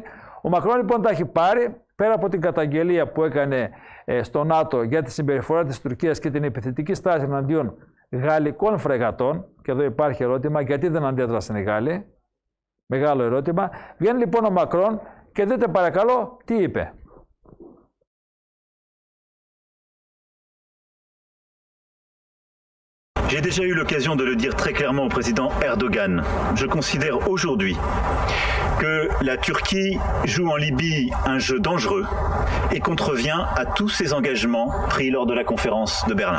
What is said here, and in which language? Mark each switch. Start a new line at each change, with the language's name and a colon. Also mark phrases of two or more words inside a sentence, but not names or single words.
Greek: Ο Μακρόν λοιπόν τα έχει πάρει, πέρα από την καταγγελία που έκανε στο ΝΑΤΟ για τη συμπεριφορά της Τουρκίας και την επιθετική στάση εναντίον γαλλικών φρεγατών, και εδώ υπάρχει ερώτημα, γιατί δεν αντέδρασαν οι Γάλλοι, μεγάλο ερώτημα. Βγαίνει λοιπόν ο Μακρόν και δείτε παρακαλώ τι είπε.
French: J'ai déjà eu l'occasion de le dire très clairement au président Erdogan. Je considère aujourd'hui que la Turquie joue en Libye un jeu dangereux et contrevient à tous ses engagements pris lors de la conférence de Berlin.